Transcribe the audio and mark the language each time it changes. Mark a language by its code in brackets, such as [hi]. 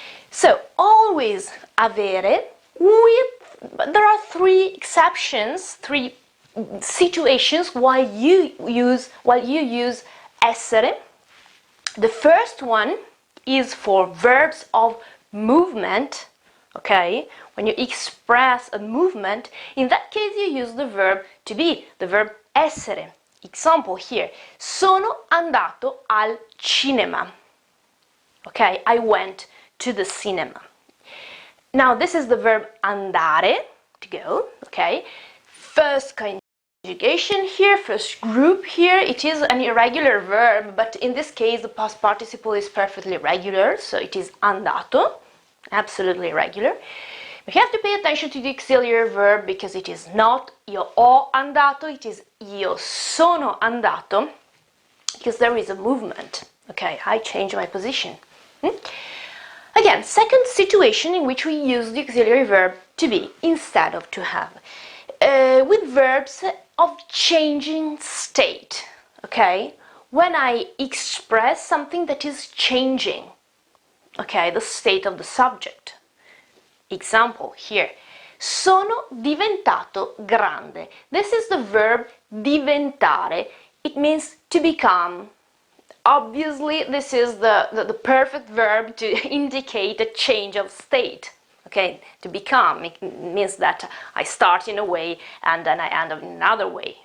[en] So, always avere, but there are three exceptions, three situations while you use essere. The first one is for verbs of movement, okay? When you express a movement, in that case you use the verb to be, the verb essere. Example here, [it] sono andato al cinema. [en] Okay, I went to the cinema. Now this is the verb andare, to go, okay? First conjugation here, first group here, it is an irregular verb, but in this case the past participle is perfectly regular, so it is andato, absolutely regular. We have to pay attention to the auxiliary verb because it is not [it] io ho andato, [en] it is [it] io sono andato, [en] because there is a movement. Okay, I change my position. Again, second situation in which we use the auxiliary verb to be instead of to have. With verbs of changing state. Okay, when I express something that is changing. Okay, the state of the subject. Example here, [it] sono diventato grande. [en] This is the verb diventare. It means to become. Obviously, this is the perfect verb to indicate a change of state. Okay, to become, it means that I start in a way and then I end up in another way.